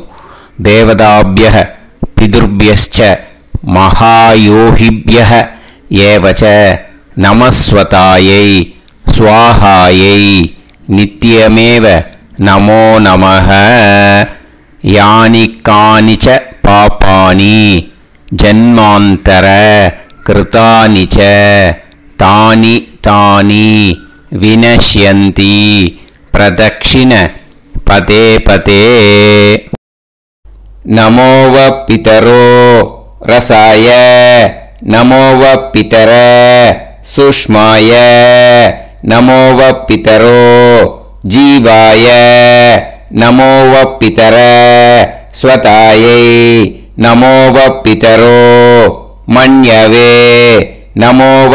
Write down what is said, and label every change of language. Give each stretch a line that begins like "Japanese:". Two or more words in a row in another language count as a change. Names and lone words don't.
Sanskrit: देवताभ्यः पितृभ्यश्च महायोगिभ्यः एव च नमः स्वधायै स्वाहायै नित्यमेव नमो नमः यानि कानि च पापानि जन्मान्तर कृतानि च तानि तानि विनश्यन्ति प्रदक्षिण पदे पदे नमो व पितरो रसाय नमो व पितर सुष्माय नमो व पितरो जीवाय नमो व पितर स्वतायै नमो व पितरो मन्यवे नमो व